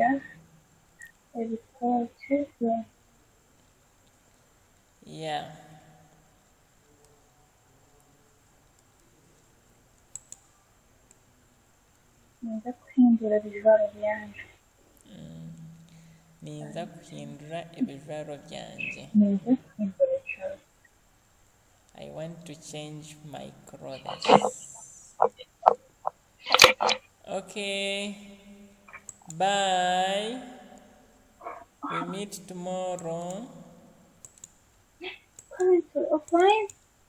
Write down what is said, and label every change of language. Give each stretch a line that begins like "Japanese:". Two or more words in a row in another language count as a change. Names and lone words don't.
English: Yeah.
Nyankole: Ninza kuhindura ebijwaro byanje. Ninza kuhindura ebijwaro byanje. Ninza kuhindura ebijwaro.
English: I want to change my clothes. Okay. Bye. We meet tomorrow. Offline?